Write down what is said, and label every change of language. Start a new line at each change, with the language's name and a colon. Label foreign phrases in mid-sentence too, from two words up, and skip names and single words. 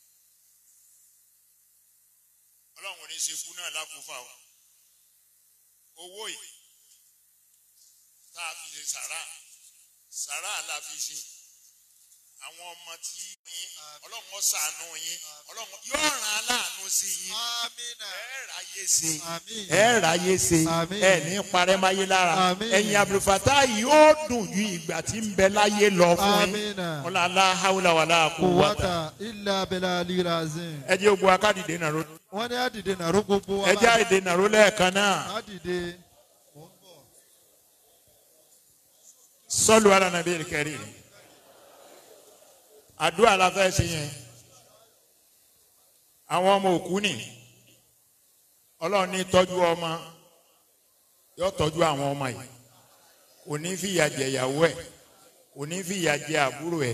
Yoruba: ọlọ́run ní ṣekú náà lákòófà o owó yìí tá a fi ṣe sàrà la fi ṣe àwọn ọmọ tí yín ọlọ́run ó ṣàánú yín ọlọ́run yóò ràn aláàánú sí yín ẹ ráyé ṣe ẹ ní parẹ́máyé lára ẹ̀yin Abdulfatai yóò dùn ju ìgbà tí ń bẹ láyé lọ fún yín ọlọ́lá
Arabic: حول ولا قوة إلا بالله العظيم.
Yoruba: ẹ jẹ́ ogun akádìdé nàró. wọ́n ní àdìdé nàró gbogbo wa. ẹ jẹ́ àdìdé nàró lẹ́ẹ̀kan náà. àdìdé.
Arabic: صلوا على النبي الكريم.
Yoruba: Àdúrà la fẹ́ ṣe yẹn. Àwọn ọmọ òkú ni. Ọlọ́run ní tọ́jú ọmọ. Yóò tọ́jú àwọn ọmọ yìí. Kò ní fìyà jẹ ìyàwó ẹ̀. Kò ní fìyà jẹ àbúrò ẹ̀.